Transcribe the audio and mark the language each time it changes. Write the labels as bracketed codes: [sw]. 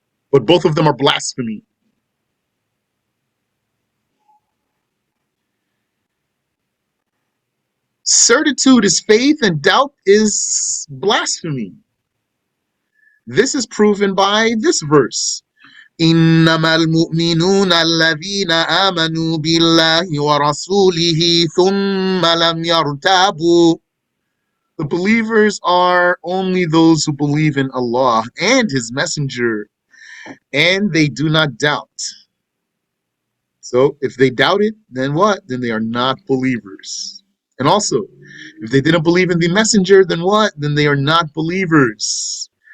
[en] But both of them are blasphemy. Certitude is faith and doubt is blasphemy. This is proven by this verse. [ar] إنما المؤمنون الذين آمنوا بالله ورسوله ثم لم يرتابوا. [en] The believers are only those who believe in Allah and His Messenger, and they do not doubt. So if they doubt it, then what? Then they are not believers. And also, if they didn't believe in the Messenger, then what? Then they are not believers.